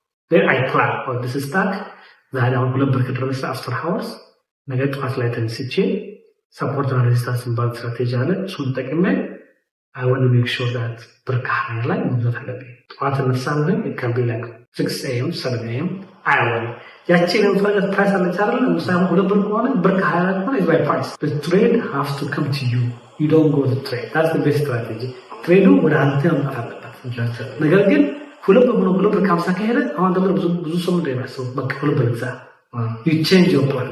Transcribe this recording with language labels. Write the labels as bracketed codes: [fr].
[en] Then I plan or this is stock [am] ዛሬ አሁን 2 ብር ከደረሰ አፍተር ሃወርስ ነገ ጠዋት ላይ ተነስቼ ሰፖርት እና ሬዚስታንስ ባል ስትራቴጂ አለ እሱን ተጠቅሜ [en] I want to make sure that [am] ብር ከሀያ ላይ መግዛት አለብኝ። ጠዋት እነሳለሁ [en] it can be like 6 AM 7 AM I want [am] ያቺን የምፈልገት ፕራይስ አለች አይደል? ለምሳሌ 2 ብር ከሆነ ብር ከሀያ ላይ ከሆነ [en] is my price. The trade has to come to you. You don't go to trade. That's the best strategy. [am] ትሬዱ ወደ አንተ መምጣት አለበት። ነገር ግን 2 ብር ሆኖ 2 ብር ከ50 ከሄደ አሁን ደግሞ ብዙ ሰው ምንድን ነው የሚያስበው? በቃ 2 ብር ግዛ። [en] You change your plan.